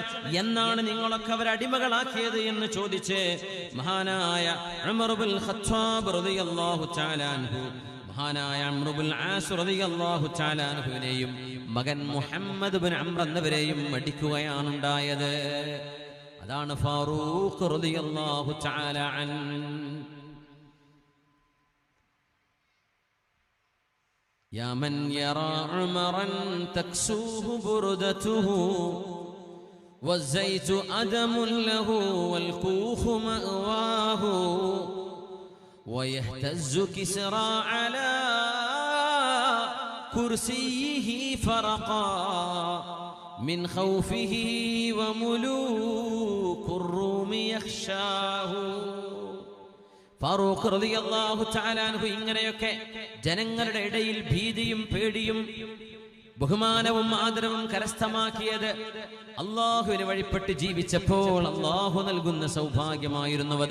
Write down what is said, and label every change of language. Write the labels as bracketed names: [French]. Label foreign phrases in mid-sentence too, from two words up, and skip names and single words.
[Malayalam] എന്നാണ് നിങ്ങളൊക്കെ അവരെ അടിമകളാക്കിയത് എന്ന് ചോദിച്ച് മഹാനായ ഉമർ ഇബ്നുൽ ഖത്താബ് [Arabic] رضي الله تعالى عنه, [Malayalam] മഹാനായ അംർ ഇബ്നുൽ ആസ് [Arabic] رضي الله تعالى عنه [Malayalam] മകൻ മുഹമ്മദ് ഇബ്നു അംർ എന്നിവരെയും അടിക്കുകയാണ് ഉണ്ടായത്. അതാണ് ഫാറൂഖ് [Arabic] رضي الله تعالى عنه. يا من يرى عمرا تكسوه بردته والزيت أدم له والكوخ مأواه ويهتز كسرى على كرسيه فرقا من خوفه وملوك الروم يخشاه. [Malayalam] ഫാറൂഖ് [Arabic] رضي الله تعالى عنه [Malayalam] ഇങ്ങനെയൊക്കെ ജനങ്ങളുടെ ഇടയിൽ ഭീതിയും പേടിയും ബഹുമാനവും ആദരവും കരസ്ഥമാക്കിയത് അല്ലാഹുവിനെ വഴിപ്പെട്ട് ജീവിച്ചപ്പോൾ അല്ലാഹു നൽകുന്ന സൗഭാഗ്യമായിരുന്നുവത്.